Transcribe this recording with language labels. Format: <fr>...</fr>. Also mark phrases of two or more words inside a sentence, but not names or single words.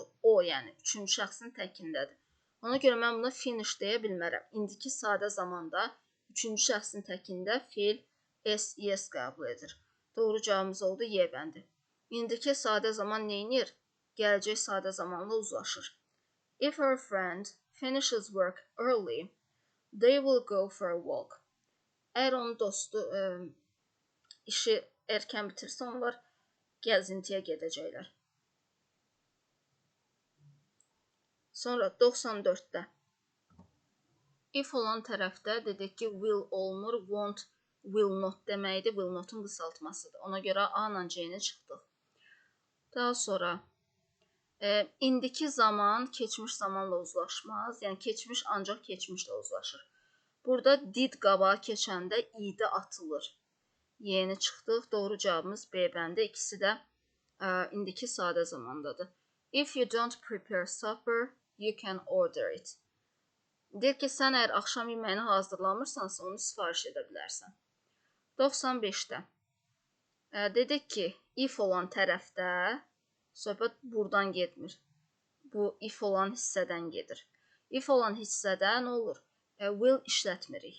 <az>O, yəni, üçüncü şəxsin təkindədir. Ona görə mən buna finish deyə bilmərəm. İndiki sadə zamanda üçüncü şəxsin təkində feil S-ES qəbul edir. Doğru cavabımız oldu Y bəndi. İndiki sadə zaman neynir? Gələcək sadə zamanla uzlaşır.</az> <en>If her friend finishes work early, they will go for a walk.</en> <az>Əgər onun dostu işi erkən bitirsə, onlar gəzintiyə gedəcəklər. Sonra 94-də. If olan tərəfdə dedik ki, will olmur,</az> <en>won't, will not</en> <az>deməkdir,</az> <en>will not-</en> <az>un qısaltmasıdır. Ona görə A ilə C-ni çıxdıq. Daha sonra indiki zaman keçmiş zamanla uzlaşmaz. Yəni, keçmiş ancaq keçmişlə uzlaşır. Burada did qabağa keçəndə i-də atılır. Y-ni çıxdıq. Doğru cavabımız B bəndi. İkisi də indiki sadə zamandadır.</az> <en>If you don't prepare supper, you can order it.</en> <az>Deyir ki, sən əgər axşam yeməyini hazırlamırsansa, onu sifariş edə bilərsən. 95-də. Dedik ki, if olan tərəfdə söhbət buradan getmir. Bu if olan hissədən gedir. If olan hissədə nə olur? Will işlətmirik.</az>